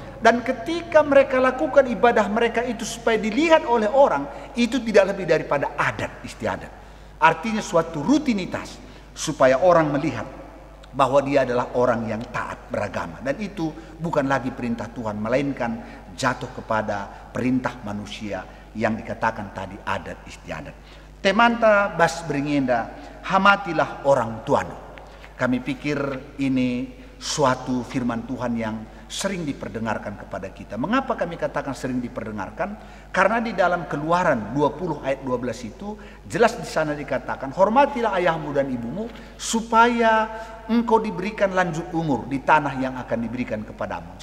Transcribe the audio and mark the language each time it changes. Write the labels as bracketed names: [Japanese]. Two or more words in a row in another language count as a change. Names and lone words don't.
[Indonesian] Dan ketika mereka lakukan ibadah mereka itu supaya dilihat oleh orang, itu tidak lebih daripada adat istiadat. Artinya suatu rutinitas supaya orang melihat bahwa dia adalah orang yang taat beragama. Dan itu bukan lagi perintah Tuhan, melainkan jatuh kepada perintah manusia yang dikatakan tadi adat istiadat. [Batak Karo] Temanta bas beringenda, hamatilah orang tuanu. [Indonesian] Kami pikir ini suatu firman Tuhan yang sering diperdengarkan kepada kita. Mengapa kami katakan sering diperdengarkan? Karena di dalam Keluaran 20 ayat 12 itu jelas di sana dikatakan, hormatilah ayahmu dan ibumu supaya engkau diberikan lanjut umur di tanah yang akan diberikan kepadamu.